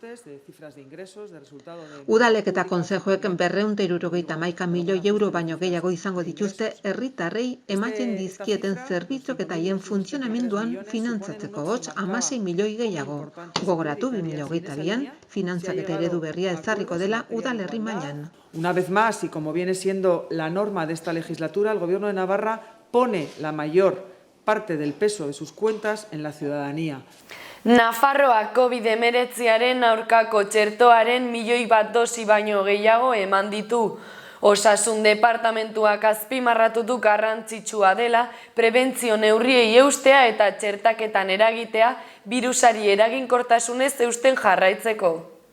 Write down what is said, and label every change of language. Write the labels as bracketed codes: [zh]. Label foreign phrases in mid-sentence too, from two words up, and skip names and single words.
[eu] Udalek eta kontzejuek 271 milioi euro baino gehiago izango dituzte herritarrei ematen dizkieten zerbitzuak eta haien funtzionamenduan finantzatzeko, hots 16 milioi gehiago. Gogoratu 2022an finantzaketa eredu berria ezarriko dela udalerri mailan. [es] Una vez más, y como viene siendo la norma de esta legislatura, el Gobierno de Navarra pone la mayor parte del peso de sus cuentas en la ciudadanía. [eu] Nafarroak COVID-19aren aurkako txertoaren 1 milioi dosi baino gehiago eman ditu. Osasun departamentuak azpimarratu du garrantzitsua dela prebentzio neurriei eustea eta txertaketan eragitea birusari eraginkortasunez eusten jarraitzeko.